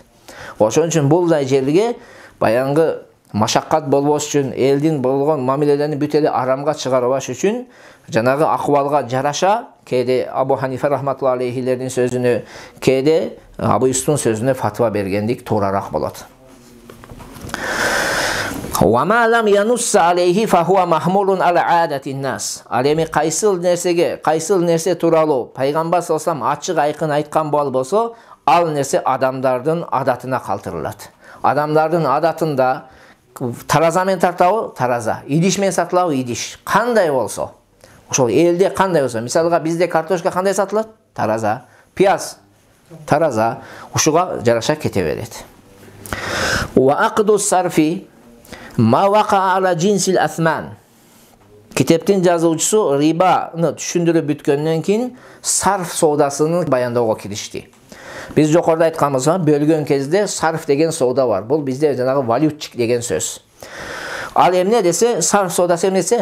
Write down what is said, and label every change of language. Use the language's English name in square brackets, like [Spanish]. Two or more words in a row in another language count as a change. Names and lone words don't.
[Kyrgyz] Ошон үчүн булдай жерге баянгы машаккат болбош үчүн, элдин болгон мамилелерини бүт эле арамга чыгарбаш үчүн жанагы акыбалга жараша кээде Абу Ханифа [Arabic] رحمة الله عليه [Kyrgyz] сөзүнө, кээде Абу Юсуфтун сөзүнө фатва бергендик туурарак болот. [Arabic] وَمَا لَمْ يَنُسَّ عَلَيْهِ فَهُوَ مَحْمُولٌ عَلَى عَادَةِ النَّاسِ. [Kyrgyz] Ал эми кайсыл нерсе тууралуу пайгамбар [Arabic] صلى الله عليه وسلم [Kyrgyz] ачык айкын айткан болсо, ал нерсе адамдардын адатына калтырылат. Адамдардын адатында тараза менен тартабы? Тараза. Идиш менен сатылабы? Идиш. Кандай болсо, ошол элде кандай болсо, мисалга бизде картошка кандай сатылат? Тараза. Пияз? Тараза. Ушуга жараша кете берет. [Arabic] وَأَقْدُ الصَّرْفِ ما وقع على جنس الأثمان. [Kyrgyz] Китептин жазуучусу рибаны түшүндүрүп бүткөндөн кийин сарф соодасынын баяндоого киришти. Биз жокоруда айтканбыз, бөлгөн кезде сарф деген соода бар. Бул бизде жанагы валютчик деген сөз. Ал эмне десе, сарф соодасы эмнесе?